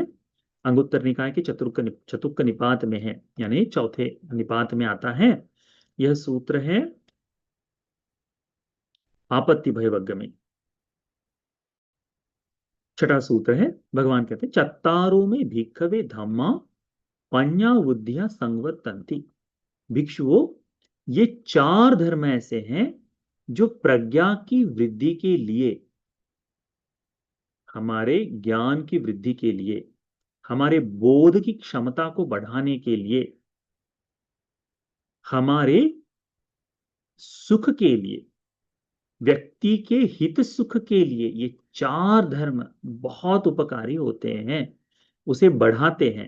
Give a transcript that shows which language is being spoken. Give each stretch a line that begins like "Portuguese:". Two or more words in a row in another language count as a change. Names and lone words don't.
Hindi: अंगुत्तर निकाय के चतुर्क निपात में है, यानी चौथे निपात में आता है। यह सूत्र है आपत्ति भयवर्ग में, छठा सूत्र है। भगवान कहते हैं
Pali: चत्तारों में भिक्खवे धम्मा पඤ्ञा बुद्धिया संवर्तन्ति।
Hindi: भिक्षुओं, ये चार धर्म ऐसे हैं जो प्रज्ञा की वृद्धि के लिए हमारे ज्ञान की वृद्धि के लिए, हमारे बोध की क्षमता को बढ़ाने के लिए, हमारे सुख के लिए, व्यक्ति के हित सुख के लिए ये चार धर्म बहुत उपकारी होते हैं, उसे बढ़ाते हैं।